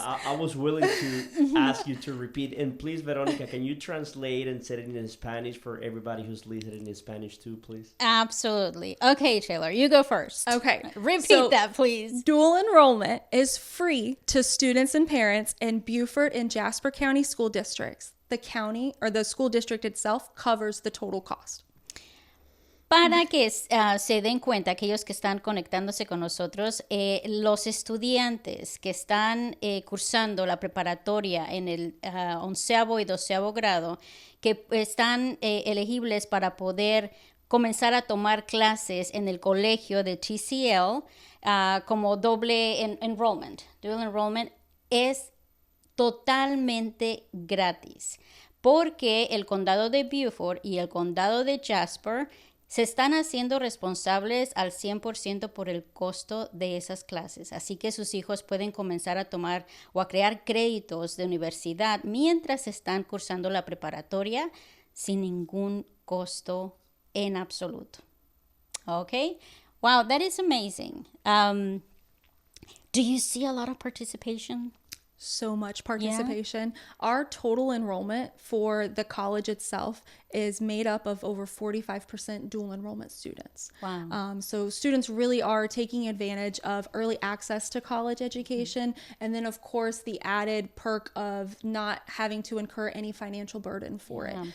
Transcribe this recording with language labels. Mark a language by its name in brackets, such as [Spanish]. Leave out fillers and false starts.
[English] I was willing to ask you to repeat. And please, Veronica, can you translate and say it in Spanish for everybody who's listening in Spanish too, please? Absolutely. Okay, Taylor, you go first. Okay. Repeat that, please. Dual enrollment is free to students and parents in Beaufort and Jasper County school districts. The county or the school district itself covers the total cost. [Spanish] Para que se den cuenta, aquellos que están conectándose con nosotros, los estudiantes que están cursando la preparatoria en el 11º y 12º grado, que están elegibles para poder comenzar a tomar clases en el colegio de TCL como doble enrollment, dual enrollment, es totalmente gratis, porque el condado de Beaufort y el condado de Jasper se están haciendo responsables al 100% por el costo de esas clases. Así que sus hijos pueden comenzar a tomar o a crear créditos de universidad mientras están cursando la preparatoria sin ningún costo en absoluto. [English] Okay? Wow, that is amazing. Do you see a lot of participation? So much participation. Yeah. Our total enrollment for the college itself is made up of over 45% dual enrollment students. Wow. So students really are taking advantage of early access to college education, and then of course the added perk of not having to incur any financial burden for it.